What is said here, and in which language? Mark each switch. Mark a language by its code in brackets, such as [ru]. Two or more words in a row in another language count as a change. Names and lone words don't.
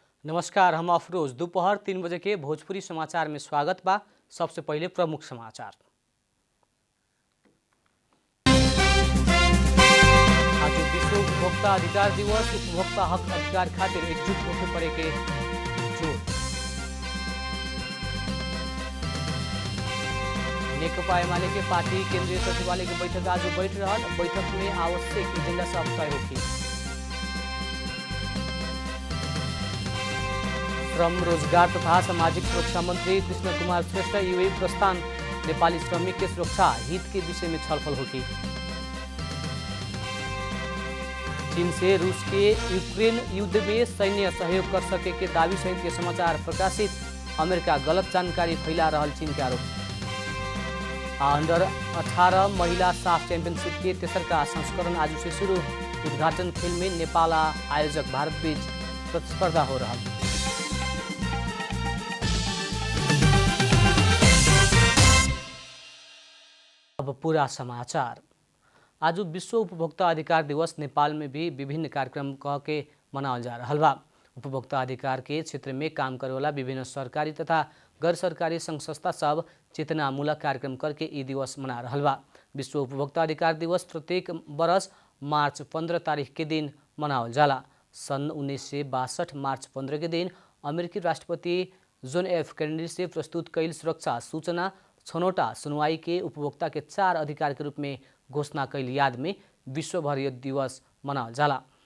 [bho] नमस्कार, हम अफरोज। दोपहर 3 बजे के भोजपुरी समाचार में स्वागत बा। सबसे पहले प्रमुख समाचार। आज विश्व उपभोक्ता अधिकार दिवस। उपभोक्ता हक अधिकार खातिर एकजुट होके पड़े के जोर। नेकपा एमाले के पार्टी केंद्रीय सचिवालय के बैठक आज बैठ रहा। बैठक में आवश्यक एजेंडा सब तय होगी। श्रम, रोजगार तथा सामाजिक सुरक्षा मंत्री कृष्ण कुमार श्रेष्ठ यूएई प्रस्थान। नेपाली श्रमिक के सुरक्षा हित के विषय में छलफल होगी। चीन से रूस के यूक्रेन युद्ध में सैन्य सहयोग कर सके के दावी सहित के समाचार प्रकाशित। अमेरिका गलत जानकारी फैला रहा चीन के आरोप। अंडर 18 महिला साफ चैंपियनशिप के तेसरका संस्करण आज से शुरू। उद्घाटन खेल में नेपाल आयोजक भारत बीच प्रतिस्पर्धा हो रहा। अब पूरा समाचार। आज विश्व उपभोक्ता अधिकार दिवस नेपाल में भी विभिन्न कार्यक्रम कह के मनावल जा रहा बा। उपभोक्ता अधिकार के क्षेत्र में काम करे वाला विभिन्न सरकारी तथा गैर सरकारी संघ संस्था सब चेतनामूलक कार्यक्रम करके ये दिवस मना रहा बा। विश्व उपभोक्ता अधिकार दिवस प्रत्येक वर्ष मार्च 15 तारीख के दिन मनावल जाला। सन 1962 मार्च 15 के दिन अमेरिकी राष्ट्रपति जोन एफ कैनेडी से प्रस्तुत कैल सुरक्षा सूचना छनौटा सुनवाई के उपभोक्ता के 4 अधिकार के रूप में घोषणा कैल याद में विश्वभर यह दिवस मनावल जाला।